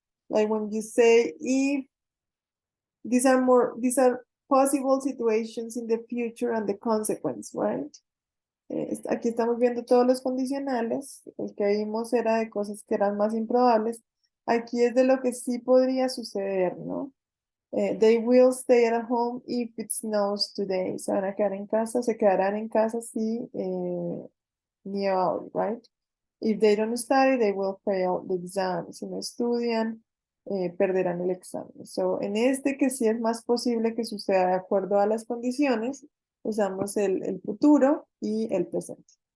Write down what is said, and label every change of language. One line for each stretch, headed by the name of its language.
English: Like when you say if these are possible situations in the future and the consequence, right?
Spanish: Aquí estamos viendo todos los condicionales. El que vimos era de cosas que eran más improbables. Aquí es de lo que sí podría suceder, ¿no?
English: They will stay at home if it snows today.
Spanish: Se van a quedar en casa, se quedarán en casa si nieva hoy, right?
English: If they don't study, they will fail the exam.
Spanish: Si no estudian, perderán el examen. So, en este que sí es más posible que suceda de acuerdo a las condiciones, usamos el futuro y el presente.